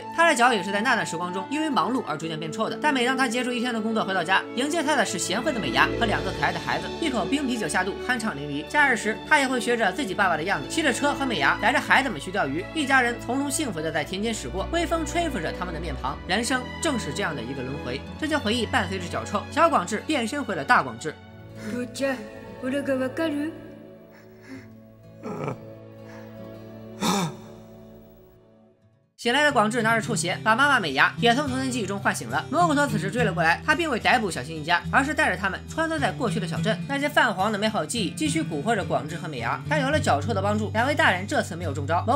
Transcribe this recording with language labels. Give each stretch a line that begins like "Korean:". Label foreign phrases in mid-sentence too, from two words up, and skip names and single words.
Chinese: 他的脚也是在那段时光中因为忙碌而逐渐变臭的。但每当他结束一天的工作回到家，迎接他的是贤惠的美伢和2个可爱的孩子，一口冰啤酒下肚，酣畅淋漓。假日时，他也会学着自己爸爸的样子，骑着车和美伢带着孩子们去钓鱼，一家人从容幸福的在田间驶过，微风吹拂着他们的面庞。人生正是这样的一个轮回。这些回忆伴随着脚臭，小广志变身回了大广志。
Japanese: 父ちゃん、俺がわかる？
Chinese: 醒来的广志拿着臭鞋，把妈妈美伢也从童年记忆中唤醒了。蘑菇头此时追了过来，他并未逮捕小新一家，而是带着他们穿梭在过去的小镇。那些泛黄的美好记忆继续蛊惑着广志和美伢。但有了脚臭的帮助，2位大人这次没有中招。